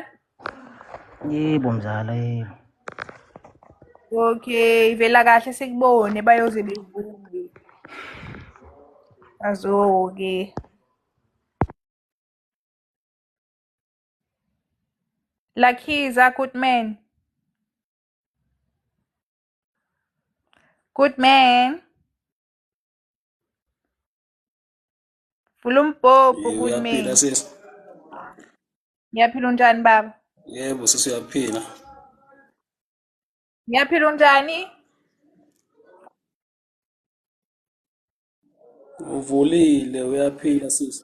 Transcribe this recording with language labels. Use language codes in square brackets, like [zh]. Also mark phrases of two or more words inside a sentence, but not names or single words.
[zu] Yebo mzala, yebo. Okay, vela kahle sikubone bayoze bevume. Azoke. Lakhiza, [en] good man. Good man. [zu] Vula umbhobho, good Uyaphila [en] man. [zu] sisi? Ngiyaphila unjani baba? Yebo sisi uyaphila. Ngiyaphila unjani? Uvulile uyaphila sisi?